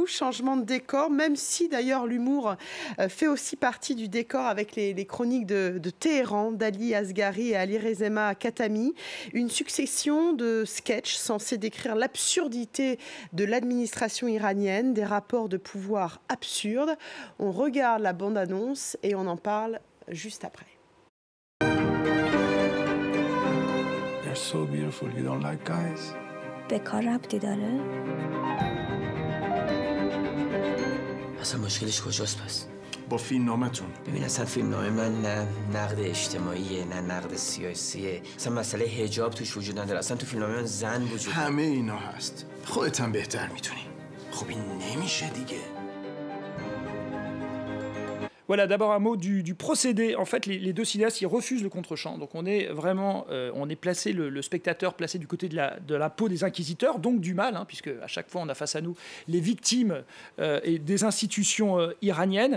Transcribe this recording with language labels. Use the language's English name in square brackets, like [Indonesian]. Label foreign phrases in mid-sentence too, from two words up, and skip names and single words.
[French] Changement de décor, même si d'ailleurs l'humour fait aussi partie du décor avec les chroniques de Téhéran, d'Ali Asghari et Alireza Khatami. Une succession de sketchs censés décrire l'absurdité de l'administration iranienne, des rapports de pouvoir absurdes. On regarde la bande-annonce et on en parle juste après. [English] They're so beautiful. You don't like guys? [Persian] به کار ربطی داره؟ اصلا مشکلش کجاست پس؟ با فیلم نامتون. ببین اصلا فیلم نامه من نه نقد اجتماعیه نه نقد سیاسیه. اصلا مسئله حجاب توش وجود نداره. اصلا تو فیلم نامه من زن وجود نداره. همه اینا هست. خودت هم بهتر میتونی. خب این نمیشه دیگه. [French] Voilà, d'abord un mot du procédé. En fait, les deux cinéastes, ils refusent le contre-champ. Donc on est vraiment, on est placé, le spectateur placé du côté de la peau des inquisiteurs, donc du mal, puisque à chaque fois on a face à nous les victimes et des institutions iraniennes.